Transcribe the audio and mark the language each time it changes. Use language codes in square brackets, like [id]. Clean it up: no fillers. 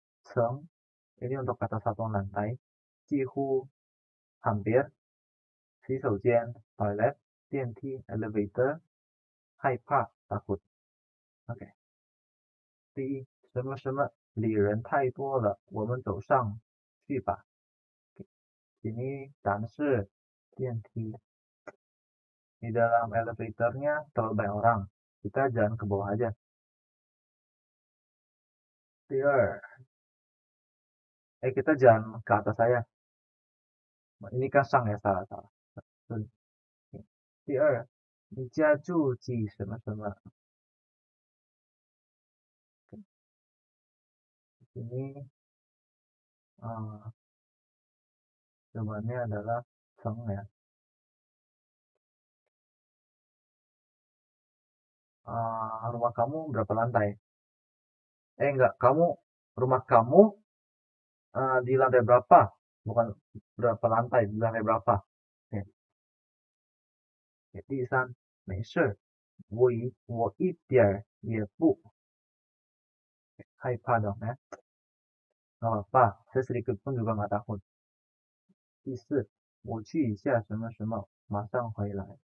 [id] Seng, ini untuk kata satuan lantai. Cihu, hampir. [zh] 洗手间 toilet. 电梯 elevator. [id] 害怕 takut. Oke. [zh] 第一，什么什么里人太多了，我们走上去吧。 Ini 答案是电梯. [id] Di dalam elevatornya terlalu banyak orang. Kita jalan ke bawah aja. [zh] 第二, [id] kita jalan ke atas saya. Ini kan sang ya, salah. [zh] 第二，你家住几什么什么？ [id] Ini jawabannya adalah seng ya. Rumah kamu berapa lantai? Enggak, rumah kamu di lantai berapa? Bukan berapa lantai, di lantai berapa? Oke. [zh] 第三，没事，我一点儿也不害怕dong ya. [id] Nggak apa-apa, saya sedikit pun juga nggak takut. [zh] 第四，我去一下什么什么，马上回来。